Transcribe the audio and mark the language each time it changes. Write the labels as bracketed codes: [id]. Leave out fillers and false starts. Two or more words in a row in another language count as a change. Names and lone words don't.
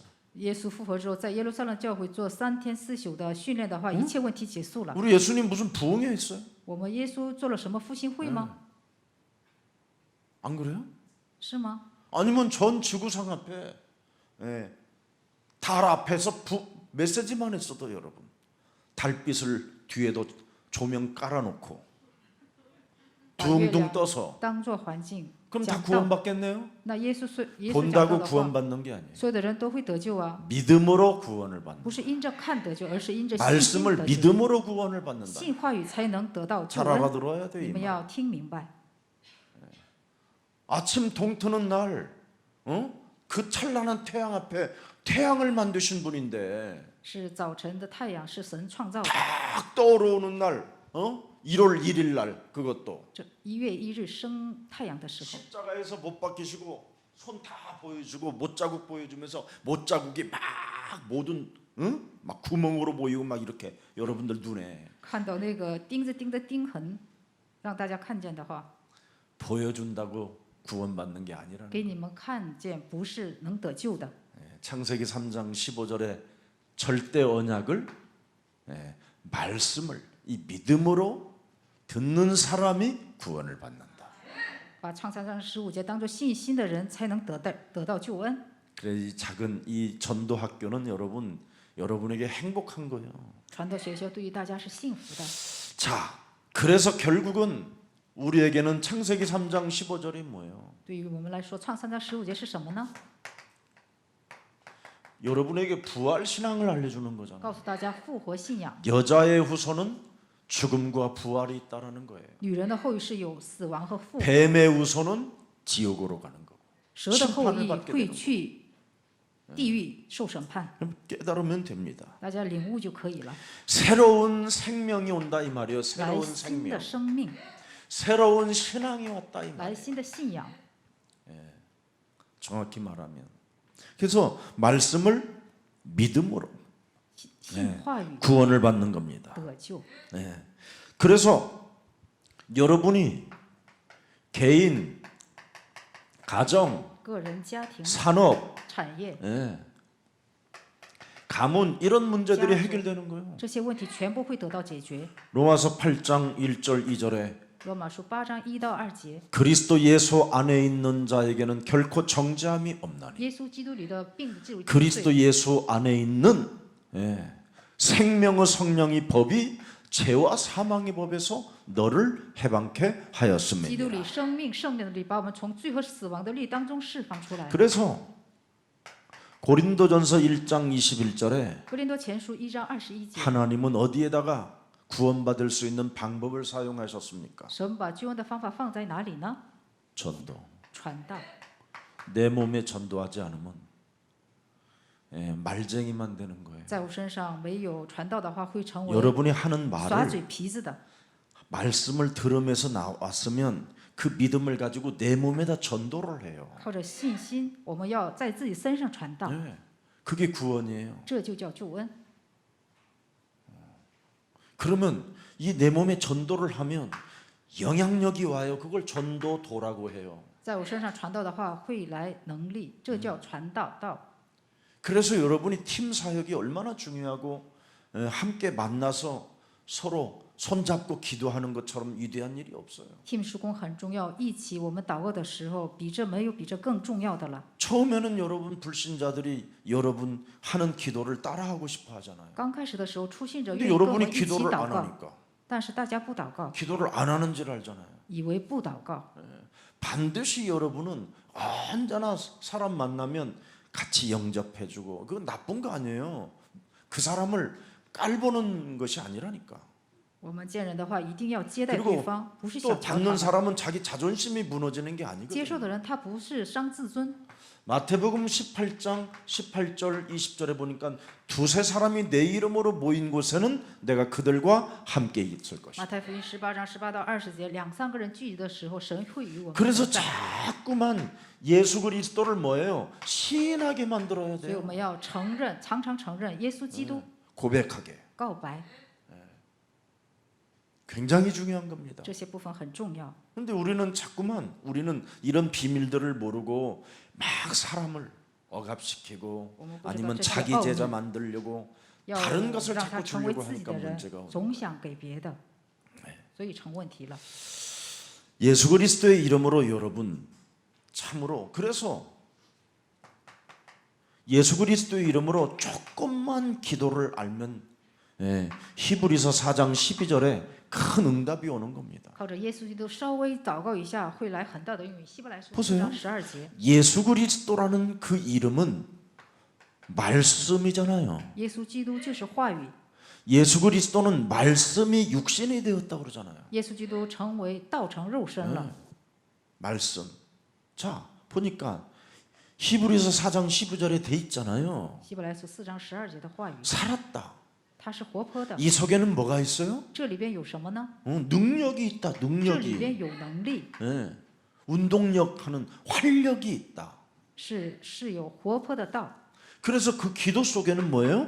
[zh] 耶稣复活之后，在耶路撒冷教会做3天4宿的训练的话，一切问题结束了。 [ko] 우리 예수님 무슨 부흥회 했어요? [zh] 我们耶稣做了什么复兴会吗？ [ko] 안 그래요? [zh] 是吗？ [ko] 아니면 전 지구상 앞에 달 앞에서 메시지만 했어도 여러분 달빛을 뒤에도 조명 깔아놓고 [zh] 把月 [ko] 둥둥 [zh] 亮 [ko] 떠서 [zh] 当做环境 [ko] 그럼 다 [zh] 讲道， [ko] 구원받겠네요? [zh] 那耶稣讲道 [ko] 본다고 [zh] 的话， [ko] 구원받는 게 아니에요. [zh] 所有的人都会得救啊， [ko] 믿음으로 구원을 받는 [zh] 不是因着看得救，而是因着信心 [ko] 말씀을 [zh] 得救。 [ko] 믿음으로 구원을 받는다. [zh] 信话语才能得到救 [ko] 잘 [zh] 恩， [ko] 알아들어야 돼요. [zh] 你 [ko] 이 [zh] 们 [ko] 말. [zh] 要听明白。 [ko] 아침 동트는 날 그 찬란한 태양 앞에 태양을 만드신 분인데 [zh] 是早晨的太阳是神创造的， [ko] 딱 떠오르는 날 1월 1일 날 그것도 [zh] 这1月1日升太阳的时候， [ko] 십자가에서 못 박히시고 손 다 보여주고 못자국 보여주면서 못자국이 막 모든 막 구멍으로 보이고 막 이렇게 여러분들 눈에 [zh] 看到那个钉子钉的钉痕，让大家看见的话， [ko] 보여준다고 구원받는 게 아니라는 [zh] 给你们看见，不是能得救的。 [ko] 거예요. 창세기 3장 15절에 절대 언약을 말씀을 이 믿음으로 듣는 사람이 구원을 받는다. [zh] 把创三章15节当作信心的人，才能得到救恩。 [ko] 그래 이 작은 이 전도 학교는 여러분에게 행복한 거예요. [zh] 传道学校对于大家是幸福的。 [ko] 자, 그래서 결국은 우리에게는 창세기 3장 15절이 뭐예요? [zh] 对于我们来说，创三章15节是什么呢？ [ko] 여러분에게 부활 신앙을 알려주는 거잖아요. [zh] 告诉大家复活信仰。 [ko] 여자의 후손은 죽음과 부활이 있다라는 거예요. [zh] 女人的后裔是有死亡和复活， [ko] 뱀의 후손은 지옥으로 가는 거고. [zh] 蛇的后 [ko] 심판을 [zh] 裔 [ko] 받게 [zh] 会 [ko] 되는 [zh] 去地狱受审判。 [ko] 그럼 깨달으면 됩니다. [zh] 大家领悟就可以了。 [ko] 새로운 생명이 온다 이 말이에요. [zh] 来 [ko] 새로운 [zh] 新 [ko] 생명. [zh] 的生命， [ko] 새로운 신앙이 왔다 이 [zh] 来 [ko] 말이에요. [zh] 新的信仰。 [ko] 정확히 말하면. 그래서 말씀을 믿음으로 [zh] 信话语 [ko] 구원을 받는 겁니다. [zh] 得救。 [ko] 네. 그래서 여러분이 개인, 가정, [zh] 个人、家庭、 [ko] 산업, [zh] 产业 [ko] 예. 가문 이런 문제들이 [zh] 家族。 [ko] 해결되는 거예요. [zh] 这些问题全部会得到解决。 [ko] 로마서 8장 1절 2절에 [zh] 罗马书8章1到2节， [ko] 그리스도 예수 안에 있는 자에게는 결코 정죄함이 없나니 [zh] 耶稣基督里的并不至于 [ko] 그리스도 예수 안에 있는 생명의 성령이 법이 죄와 사망의 법에서 너를 해방케 [zh] 基督 [ko] 하였음이니라. [zh] 里生命圣灵的力把我们从罪和死亡的律当中释放出来。 [ko] 그래서 고린도전서 1장 21절에 [zh] 哥林多前书1章21节， [ko] 하나님은 어디에다가 구원받을 수 있는 방법을 사용하셨습니까? [zh] 神把救恩的方法放在哪里呢？ [ko] 전도. [zh] 传道。 [ko] 내 몸에 전도하지 않으면 말쟁이만 되는 거예요. [zh] 在我身上没有传道的话，会成为 [ko] 여러분이 하는 [zh] 耍 [ko] 말을 [zh] 嘴皮子的。 [ko] 말씀을 들으면서 나왔으면 그 믿음을 가지고 내 몸에다 전도를 해요. [zh] 靠着信心，我们要在自己身上传道， [ko] 그게 구원이에요. [zh] 这就叫救恩。 [ko] 그러면 이 내 몸에 전도를 하면 영향력이 와요. 그걸 전도도라고 해요. [zh] 在我身上传道的话，会来能力，这叫传道道。 [ko] 그래서 여러분이 팀 사역이 얼마나 중요하고 함께 만나서 서로 손잡고 기도하는 것처럼 위대한 일이 없어요. [zh] team 施工很重要，一起我们祷告的时候，没有比这更重要的了。 [ko] 처음에는 여러분 불신자들이 여러분 하는 기도를 따라하고 싶어 하잖아요. [zh] 刚开始的时候，初信者 [ko] 근데 [zh] 愿意跟我 [ko] 여러분이 [zh] 们一起 [ko] 기도를 [zh] 祷 [ko] 안 [zh] 告， [ko] 하니까 [zh] 但是大家不祷告， [ko] 기도를 안 하는 줄 알잖아요. [zh] 以为不祷告。 [ko] 반드시 여러분은 언제나 사람 만나면 같이 영접해주고 그건 나쁜 거 아니에요. 그 사람을 깔보는 것이 아니라니까. [zh] 我们见人的话，一定要接待 [ko] 그리고 [zh] 对方，不是 [ko] 또 [zh] 小瞧他 [ko] 받는 [zh] 们。 [ko] 사람은 자기 자존심이 무너지는 게 [zh] 接受 [ko] 아니거든요. [zh] 的人，他不是伤自尊。 [ko] 마태복음 18장 18절 20절에 보니까 두세 사람이 내 이름으로 모인 곳에는 내가 그들과 함께 있을 [zh] 马 [ko] 것이다. [zh] 太福音18章18到20节，两三个人聚集的时候，神会与我们 [ko] 그래서 [zh] 同在。 [ko] 자꾸만 예수 그리스도를 뭐예요? 시인하게 만들어야 [zh] 所以我 [ko] 돼요. [zh] 们要承认，常常承认耶稣基督， [ko] 고백하게. [zh] 告白， [ko] 굉장히 중요한 겁니다. [zh] 这些部分很重要。 [ko] 근데 우리는 자꾸만 우리는 이런 비밀들을 모르고 막 사람을 억압시키고 아니면 자기 제자 만들려고 [zh] 要 [ko] 다른 것을 [zh] 让他 [ko] 자꾸 [zh] 成为 [ko] 주려고 [zh] 自己 [ko] 하니까 [zh] 的人 [ko] 문제가 ， [zh] 总想给别的，所以成问题了。 [ko] 예수 그리스도의 이름으로 여러분 참으로 그래서 예수 그리스도의 이름으로 조금만 기도를 알면 히브리서 4장 12절에 큰 응답이 오는 겁니다. [zh] 靠着耶稣基督稍微祷告一下，会来很大的应允。希伯来书 [ko] 보세요 [zh] 4章12节， [ko] 예수 그리스도라는 그 이름은 말씀이잖아요. [zh] 耶稣基督就是话语， [ko] 예수 그리스도는 말씀이 육신이 되었다고 그러잖아요. [zh] 耶稣基督成为道成肉身了。 [ko] 말씀. 자, 보니까 히브리서 4장 12절에 돼 있잖아요. [zh] 希伯来书4章12节的话语， [ko] 살았다. [zh] 它是活泼的。 [ko] 이 속에는 뭐가 있어요? [zh] 这里边有什么呢？ [ko] 능력이 있다. [zh] 这里 [ko] 능력이. [zh] 边有能力， [ko] 예. 운동력 하는 활력이 있다. [zh] 是有活泼的道。 [ko] 그래서 그 기도 속에는 뭐예요?